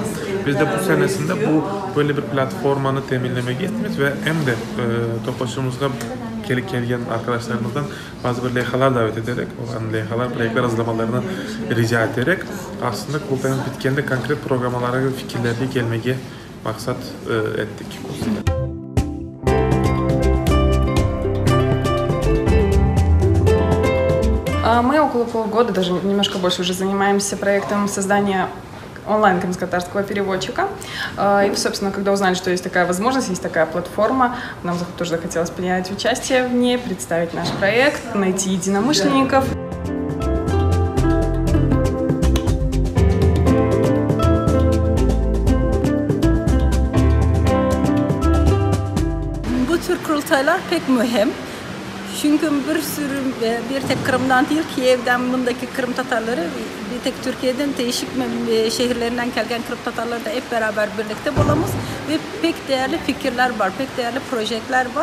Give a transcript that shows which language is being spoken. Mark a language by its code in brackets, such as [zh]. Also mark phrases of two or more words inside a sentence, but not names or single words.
[crh] Biz de bu senesinde böyle bir platformanı teminlemeye gittik ve hem de topaşımızda gelgen arkadaşlarımızdan bazı bir levhalar davet ederek, olan levhalar, projeler hazırlamalarını rica ederek aslında kurultayın bitkende konkret programlara ve fikirlerle gelmeye maksat ettik. [ru] Мы около полгода, даже немножко больше, уже занимаемся проектом создания онлайн-крымско-татарского переводчика. И, собственно, когда узнали, что есть такая возможность, есть такая платформа, нам тоже захотелось принять участие в ней, представить наш проект, найти единомышленников. [crh] Bu tür kurultaylar pek mühim. Çünkü bir tek Kırım'dan değil, Kiev'den bundaki Kırım Tatarları, bir tek Türkiye'den değişik şehirlerinden gelgen Kırım Tatarları da hep beraber birlikte bulamız ve pek değerli fikirler var, pek değerli projeler var.